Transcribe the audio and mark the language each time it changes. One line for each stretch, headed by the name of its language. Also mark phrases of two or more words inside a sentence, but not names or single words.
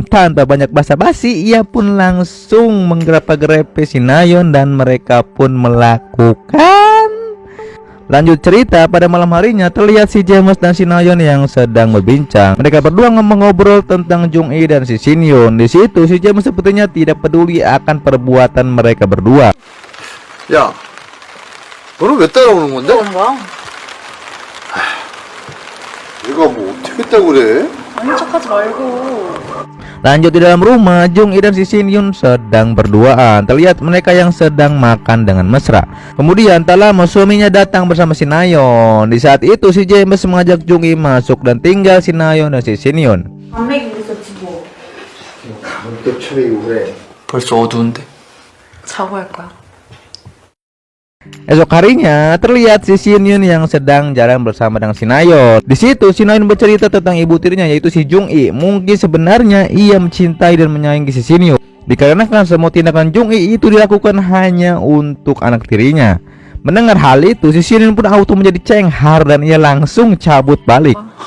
Indonesian: Tanpa banyak basa-basi, ia pun langsung menggerepe si Nayeon dan mereka pun melakukan. Lanjut cerita, pada malam harinya terlihat si James dan si Nayeon yang sedang berbincang. Mereka berdua ngobrol tentang Jung-i dan si Shin Yun. Di situ si James sepertinya tidak peduli akan perbuatan mereka berdua.
Korean: 야, 너는 왜 따라오는 건데? 내가 뭐 어떻게 했다고 그래? 아닌 척하지 말고.
Indonesian: Lanjut di dalam rumah, Jung-i dan si Shin Yun sedang berduaan. Terlihat mereka yang sedang makan dengan mesra. Kemudian tak lama suaminya datang bersama si Nayeon. Di saat itu si James mengajak Jung-i masuk dan tinggal si Nayeon dan si Shin Yun.
Korean: 안 먹이고 있었지 뭐. 가면 또 차리고 그래. 벌써 어두운데. 자고 할 거야.
Indonesian: Esok harinya terlihat si Shin Yun yang sedang jalan bersama dengan si Nayeon. Di situ si Nayeon bercerita tentang ibu tirinya yaitu si Jung I. Mungkin sebenarnya ia mencintai dan menyayangi si Shin Yun, dikarenakan semua tindakan Jung I itu dilakukan hanya untuk anak tirinya. Mendengar hal itu, si Shin Yun pun auto menjadi cenghar dan ia langsung cabut balik.